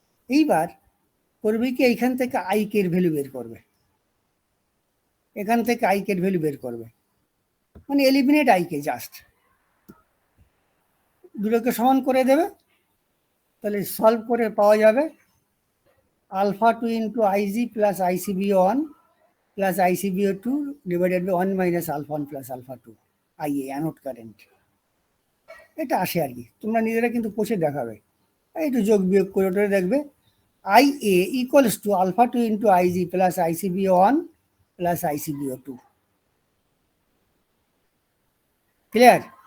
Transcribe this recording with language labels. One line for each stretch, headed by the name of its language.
Bangla: এইবার করবে কি, এইখান থেকে আই কে এর ভ্যালু বের করবে, এখান থেকে আই কে এর ভ্যালু বের করবে, মানে এলিমিনেট আই কে, জাস্ট দুটোকে সমান করে দেবে। তাহলে সলভ করে পাওয়া যাবে
English: alpha 2 into Ig plus ICBO1 plus ICBO2 divided by 1 minus alpha 1 plus alpha 2 IA anode current.
Bangla: এটা আসে আর কি, তোমরা নিজেরা কিন্তু কষে দেখাবে, একটু যোগ বিয়োগ করে ওটা দেখবে
English: IA equals to alpha 2 into Ig plus ICBO1 plus ICBO2.
Bangla: Clear?